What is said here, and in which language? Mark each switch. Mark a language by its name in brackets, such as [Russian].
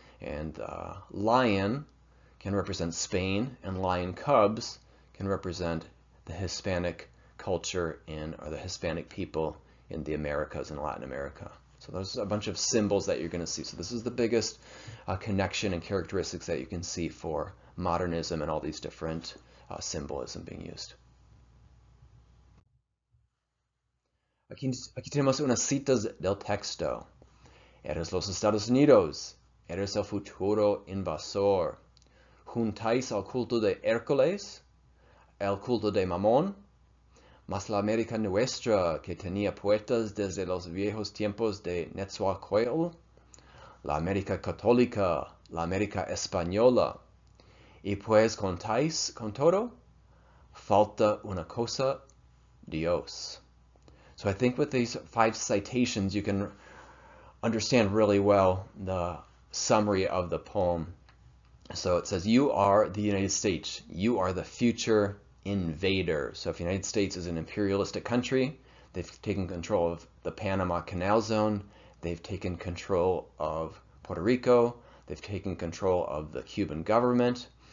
[English] And lion can represent Spain, and lion cubs can represent the Hispanic culture or the Hispanic people in the Americas and Latin America. So there's a bunch of symbols that you're going to see. So this is the biggest connection and characteristics that you can see for modernism and all these different symbolism being used. [Spanish] Aquí tenemos unas citas del texto. Eres los Estados Unidos, eres el futuro invasor. Juntáis al culto de Hércules, el culto de Mamón, mas la América nuestra, que tenía puertas desde los viejos tiempos de Netzahualcoyotl, la América católica, la América española, y pues contáis con todo, falta una cosa, Dios. [English] So I think with these 5 citations, you can understand really well the summary of the poem. So it says, you are the United States. You are the future invader. So if the United States is an imperialistic country, they've taken control of the Panama Canal Zone, they've taken control of Puerto Rico, they've taken control of the Cuban government.